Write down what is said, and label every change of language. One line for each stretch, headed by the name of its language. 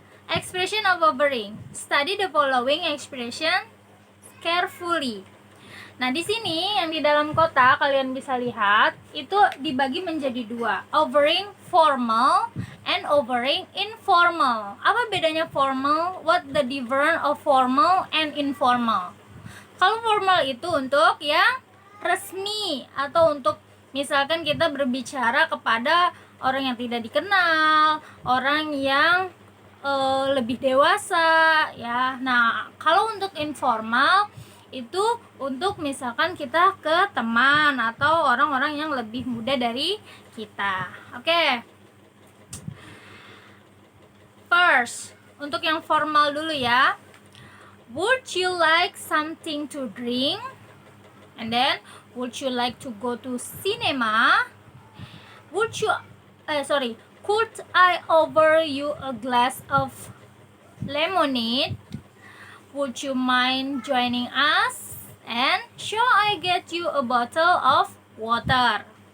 English: Expression of offering. Study the following expression carefully.
Indonesian: Nah, di sini yang di dalam kotak kalian bisa lihat itu dibagi menjadi dua,
English: offering formal and offering informal.
Indonesian: Apa bedanya formal?
English: What the difference of formal and informal?
Indonesian: Kalau formal itu untuk yang resmi atau untuk misalkan kita berbicara kepada orang yang tidak dikenal, orang yang lebih dewasa, ya. Nah, kalau untuk informal itu untuk misalkan kita ke teman atau orang-orang yang lebih muda dari kita. Oke. First, untuk yang formal dulu ya.
English: Would you like something to drink? And then, would you like to go to cinema? Could I offer you a glass of lemonade? Would you mind joining us? And shall I get you a bottle of water?